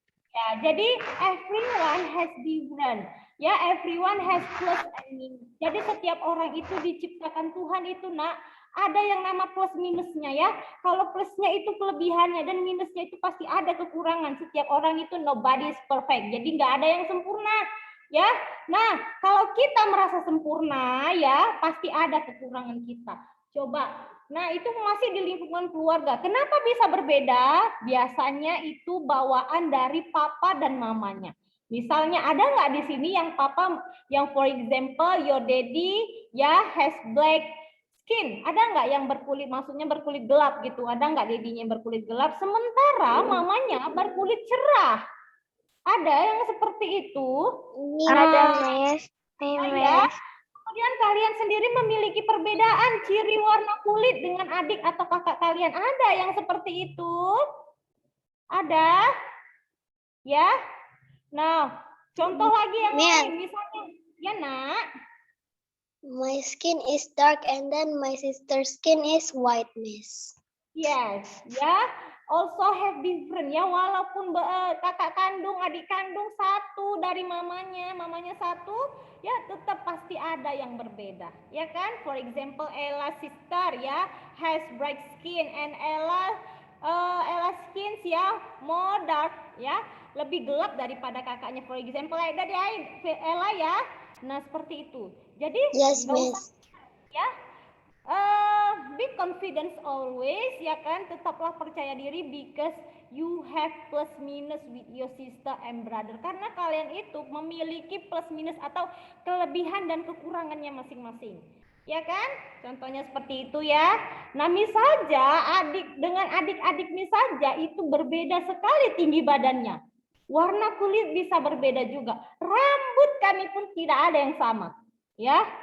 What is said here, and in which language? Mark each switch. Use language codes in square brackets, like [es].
[id] Ya, jadi [en] everyone has different. Ya, everyone has plus and minus. [id] Jadi setiap orang itu diciptakan Tuhan itu, nak, ada yang nama plus minusnya ya. Kalau plusnya itu kelebihannya dan minusnya itu pasti ada kekurangan. Setiap orang itu [en] nobody is perfect. [id] Jadi nggak ada yang sempurna. Ya, nah kalau kita merasa sempurna ya pasti ada kekurangan kita. Coba, nah itu masih di lingkungan keluarga. Kenapa bisa berbeda? Biasanya itu bawaan dari papa dan mamanya. Misalnya ada nggak di sini yang papa, yang [en] for example your daddy ya has black skin, [id] ada nggak yang berkulit, maksudnya berkulit gelap gitu, ada nggak dedinya yang berkulit gelap, sementara mamanya berkulit cerah? Ada yang seperti itu? Ada, Miss. Ya. Kemudian kalian sendiri memiliki perbedaan ciri warna kulit dengan adik atau kakak kalian, ada yang seperti itu? Ada? Ya. Nah, contoh lagi yang lain, misalnya, ya nak. [en] My skin is dark and then my sister's skin is white, Miss. [id] Yes, ya. [en] Also have different [id] ya, walaupun kakak kandung, adik kandung satu dari mamanya satu, ya tetap pasti ada yang berbeda, ya kan? [en] For example, Ella sister ya has bright skin and Ella skin ya more dark ya, [id] lebih gelap daripada kakaknya. [en] For example, [id] dari Ella ya. Nah, seperti itu. Jadi [en] yes, Miss. [id] Ya. [en] Be confident always, [id] ya kan? Tetaplah percaya diri [en] because You have plus minus with your sister and brother. [id] Karena kalian itu memiliki plus minus atau kelebihan dan kekurangannya masing-masing. Ya kan? Contohnya seperti itu ya. Nah, misalnya adik-adik saja itu berbeda sekali tinggi badannya. Warna kulit bisa berbeda juga. Rambut kami pun tidak ada yang sama. Ya.